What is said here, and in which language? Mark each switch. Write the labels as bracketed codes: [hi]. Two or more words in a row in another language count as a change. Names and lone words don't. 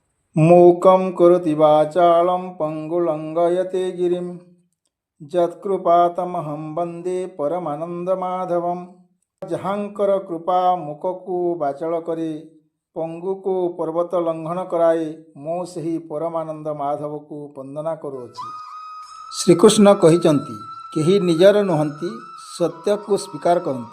[sa] मूकं करोति वाचालं पङ्गुलङ्घयते गिरिं यत्कृपातमहं वन्दे परमानन्दमाधवम्। [or] ଯାହାଙ୍କର କୃପା ମୁକକୁ ବାଚଳ କରେ, ପଙ୍ଗୁକୁ ପର୍ବତ ଲଙ୍ଘନ କରାଏ, ମୁଁ ସେହି ପରମାନନ୍ଦ ମାଧବକୁ ବନ୍ଦନା କରୁଅଛି। ଶ୍ରୀକୃଷ୍ଣ କହିଛନ୍ତି, କେହି ନିଜର ନୁହନ୍ତି, ସତ୍ୟକୁ ସ୍ୱୀକାର କରନ୍ତୁ।